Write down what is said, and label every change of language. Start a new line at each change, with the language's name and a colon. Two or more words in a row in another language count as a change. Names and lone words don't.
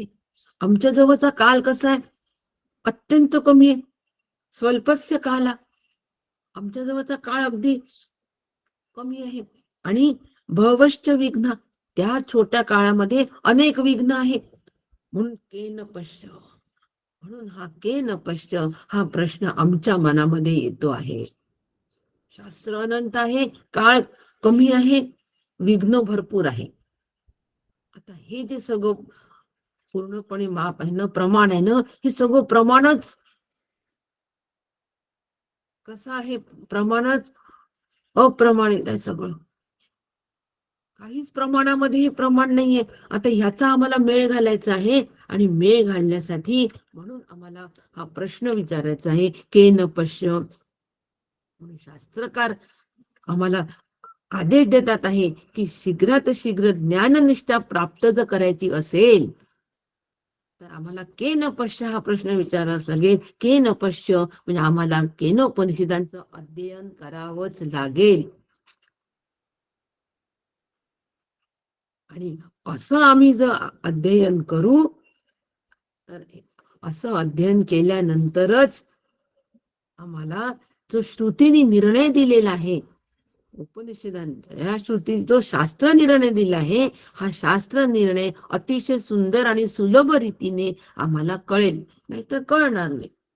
Marathi: आमच्या जवळचा काल कसा आहे? अत्यंत कमी आहे.
Sanskrit: स्वल्पस्य काला.
Marathi: आमच्या जवळचा काळ अगदी कमी आहे आणि
Sanskrit: भवश्च विघ्न,
Marathi: त्या छोट्या काळामध्ये अनेक विघ्न आहेत. म्हणून
Sanskrit: केन पश्य,
Marathi: म्हणून हा
Sanskrit: केन पश्य
Marathi: हा प्रश्न आमच्या मनामध्ये येतो आहे. शास्त्र अनंत आहे, काळ कमी आहे, विघ्न भरपूर आहे. आता हे जे सगळं पूर्णपणे माप आहे ना, प्रमाण आहे ना, हे सगळं प्रमाणच कसं आहे? प्रमाणच अप्रमाणित आहे सगळं. काहीच प्रमाणामध्ये हे प्रमाण नाहीये. आता ह्याचा आम्हाला मेळ घालायचा आहे आणि मेळ घालण्यासाठी म्हणून आम्हाला हा प्रश्न विचारायचा आहे,
Sanskrit: केन पश्य.
Marathi: म्हणून शास्त्रकार आम्हाला आदेश देतात आहे की शीघ्रात शीघ्र ज्ञाननिष्ठा प्राप्त जर करायची असेल तर आम्हाला
Sanskrit: केन पश्य
Marathi: हा प्रश्न विचारावा लागेल.
Sanskrit: केन पश्य
Marathi: म्हणजे आम्हाला केनोपनिषदांचं अध्ययन करावंच लागेल. आणि असं आम्ही जर अध्ययन करू तर असं अध्ययन केल्यानंतरच आम्हाला जो श्रुतीने निर्णय दिलेला आहे उपनिषदांचा, या श्रुती जो शास्त्र निर्णय दिला आहे, हा शास्त्र निर्णय अतिशय सुंदर आणि सुलभ रीतीने आम्हाला कळेल, नाहीतर कळणार नाही.